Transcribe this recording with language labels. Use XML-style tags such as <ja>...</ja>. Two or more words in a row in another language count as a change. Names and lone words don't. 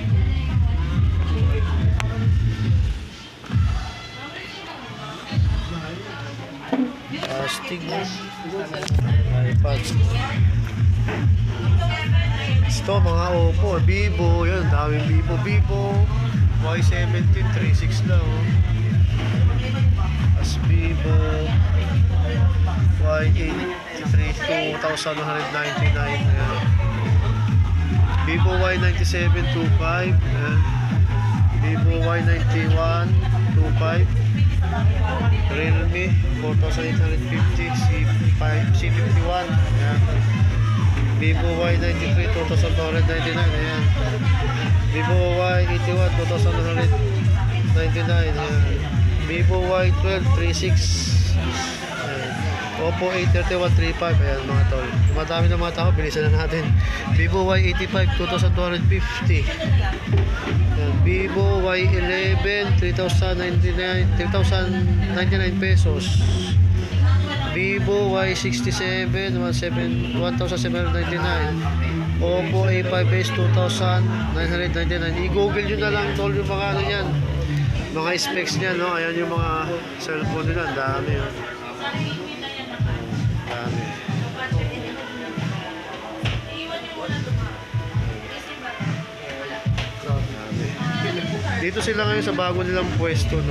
<tl>Astig mo. iPad. Ito, mga Oppo, Vivo. Yan, daming Vivo. Vivo. Y17, 3.6 lang. Oh. As Vivo. Y8, 2,199. Ayan. Vivo Y97, 2.5. Ayan. Vivo Y91, 2.5. Realme 4,850 C51. Ayan. Vivo Y93 2,299. Ayan. Vivo Y81 2,199. Ayan. Vivo Y12 3.6. Ayan. Oppo A31 3.5. Ayan mga tol. Madami na mga tao, bilisan na natin. Vivo Y85 2,250. Ayan. Vivo Y11 3,099 pesos. Vivo Y67 1,799. Oppo A5s 2,999. I-google nyo na lang tol yung mga ano yan, mga specs niya, no? Ayan yung mga cellphone nila. Ang dami, oh. Dami. Dito sila ngayon sa bago nilang pwesto, no?</tl>